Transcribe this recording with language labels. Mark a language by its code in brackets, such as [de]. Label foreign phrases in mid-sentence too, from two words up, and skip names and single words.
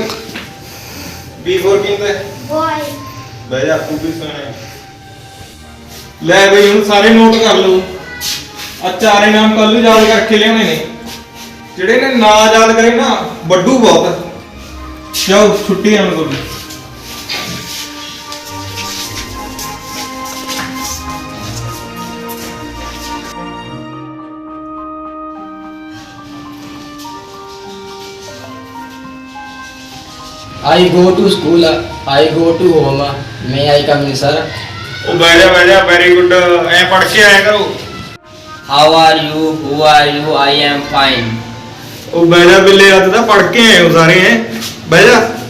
[en] B for [pa] ਕੀ ਹੁੰਦਾ ਹੈ? [en] Boy. [pa] ਬਹਿ ਜਾ, ਤੂੰ ਵੀ ਸਿਆਣਾ ਹੈ। ਲੈ ਬਈ ਹੁਣ ਸਾਰੇ ਨੋਟ ਕਰ ਲਓ। ਆ ਚਾਰੇ ਨਾਮ ਕੱਲ ਨੂੰ ਯਾਦ ਕਰਕੇ ਲਿਆਉਣੇ ਨੇ। ਜਿਹੜੇ ਨੇ ਨਾ ਯਾਦ ਕਰੇ ਨਾ ਵੱਡੂ ਬਹੁਤ। ਜਾਓ ਛੁੱਟੀ ਆਉਣ ਕੋਲ। [en] I go to school. I go to home. May I come in, sir? [pa] ਉਹ ਬਹਿ ਜਾ, [en] very good. [pa] ਐ ਪੜ ਕੇ ਆਇਆ ਕਰੋ। [en] How are you? Who are you? I am fine. [pa] ਉਹ ਬਹਿ ਜਾ ਬਿੱਲੇ, ਅੱਜ ਤਾਂ ਪੜ ਕੇ ਆਏ ਹੋ ਸਾਰੇ। ਐ ਬਹਿ ਜਾ।